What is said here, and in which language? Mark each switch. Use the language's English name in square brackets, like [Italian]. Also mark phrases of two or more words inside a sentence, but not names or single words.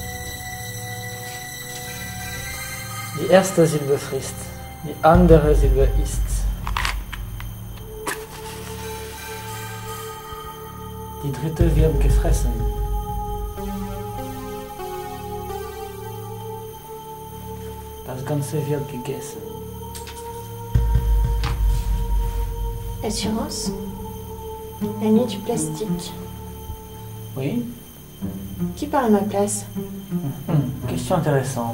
[German] Die erste Silbe frisst, die andere Silbe isst. Die dritte wird gefressen. Das Ganze wird gegessen. [French] Assurance. La nuit du plastique. Oui? Qui parle à ma place? Question intéressante.